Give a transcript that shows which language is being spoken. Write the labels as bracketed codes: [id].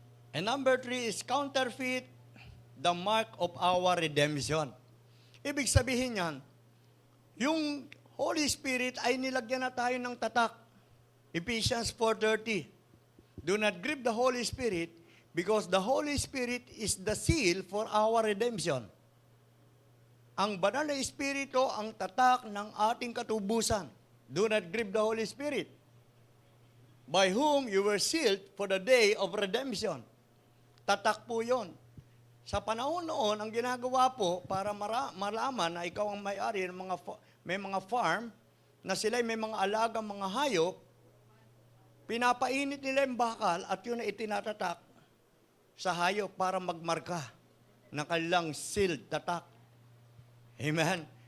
[en] And number 3 is counterfeit, the mark of our redemption. [tl] Ibig sabihin yan, yung Holy Spirit ay nilagyan na tayo ng tatak. [en] Ephesians 4:30. Do not grieve the Holy Spirit because the Holy Spirit is the seal for our redemption. [tl] Ang banal na Espiritu ang tatak ng ating katubusan. [en] Do not grieve the Holy Spirit, by whom you were sealed for the day of redemption. [tl] Tatak po yun. Sa panahon noon, ang ginagawa po para malaman na ikaw ang may-ari ng may mga farm, na sila may mga alagang mga hayop, pinapainit nila yung bakal at yun na itinatatak sa hayop para magmarka ng kanilang sealed tatak. Amen.